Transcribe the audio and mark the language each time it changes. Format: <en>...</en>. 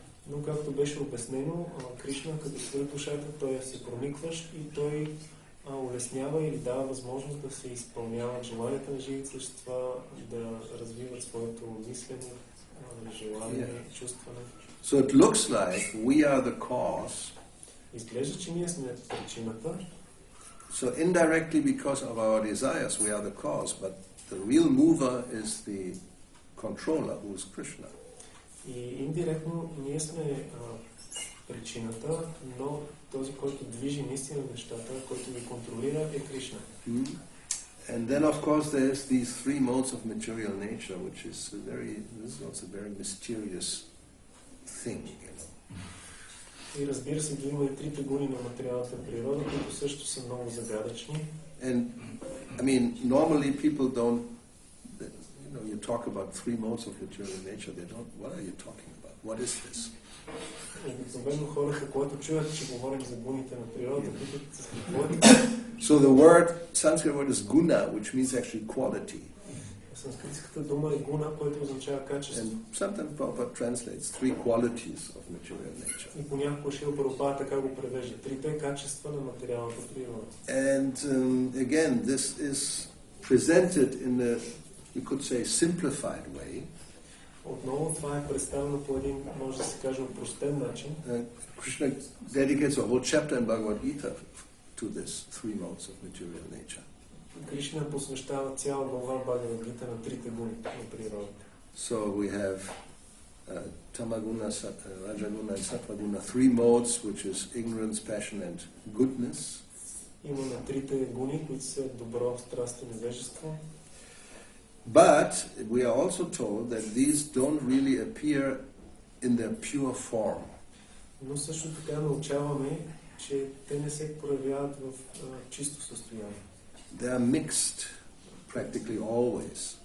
<bg>Но както беше обяснено, Кришна като свърхдушата, той е се проникващ и той улеснява или дава възможност да се изпълняват желанията на живите същества, да развиват своето мислене, желание, чувстване.</bg> <en>So it looks like we are the cause.</en> <bg>Изглежда, че ние сме причината.</bg> <en>So indirectly because of our desires we are the cause, but the real mover is the controller, who is Krishna.</en> <bg>И индиректно ние сме причината, но този, който движи наистина нещата, който ги контролира, е Кришна.</bg> <en>And then of course there's these three modes of material nature, which is this is also a very mysterious thing,</en> <bg>И разбира се, има и трите гуни на материалната природа, които също са много загадъчни.</bg> <en>And normally people don't, you talk about three modes of material nature, they don't, what are you talking about? What is this?</en> <bg>Обикновено хората, когато чуят, че говорим за гуните на природата, питат.</bg> <en>So the word, Sanskrit word is guna, which means actually quality.</en> <bg>Санскритската дума е гуна, което означава качество.</bg> <en>And sometimes Prabhupada translates three qualities of material nature.</en> <bg>И понякога Шрила Прабхупада така го превежда. Трите качества на материалната природа.</bg> <en>And again, this is presented in a, you could say, simplified way.</en> <bg>Отново това е представено по един, може да се каже, опростен начин.</bg> <en>Krishna dedicates a whole chapter in Bhagavad Gita to this three modes of material nature.</en> <bg>Кришна посвещава цяла глава Бхагавад Гита на трите гуни на природата.</bg> <en>So we have Tamaguna, Rajaguna and Sattvaguna, 3 modes, which is ignorance, passion and goodness.</en> <bg>Имаме трите гуни, които са добро, страст и невежество.</bg> <en>But we are also told that these don't really appear in their pure form.</en> <bg>Но също така научаваме, че те не се проявяват в чисто състояние.</bg> <en>They are mixed practically always.</en>